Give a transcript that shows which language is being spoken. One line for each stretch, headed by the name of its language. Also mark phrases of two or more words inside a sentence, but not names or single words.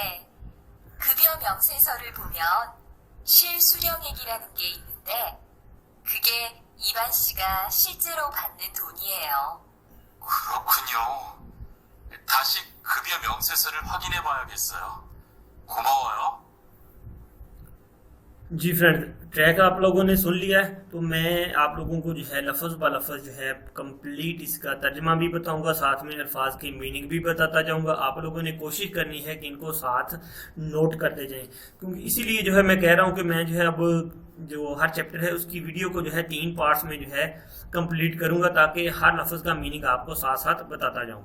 Korean: 급여 명세서를 보면 실수령액이라는 게 있는데 그게 이반 씨가 실제로 받는 돈이에요. 그렇군요. 다시 급여 명세서를 확인해 봐야겠어요. 고마워요.
Urdu: جی فرینڈ، ٹریک آپ لوگوں نے سن لیا ہے، تو میں آپ لوگوں کو جو ہے لفظ بہ لفظ جو ہے کمپلیٹ اس کا ترجمہ بھی بتاؤں گا، ساتھ میں الفاظ کی مینِنگ بھی بتاتا جاؤں گا. آپ لوگوں نے کوشش کرنی ہے کہ ان کو ساتھ نوٹ کرتے جائیں، کیونکہ اسی لیے جو ہے میں کہہ رہا ہوں کہ میں جو ہے اب جو ہر چیپٹر ہے اس کی ویڈیو کو جو ہے 3 پارٹس میں جو ہے کمپلیٹ کروں گا، تاکہ ہر لفظ کا مینِنگ آپ کو ساتھ ساتھ بتاتا جاؤں.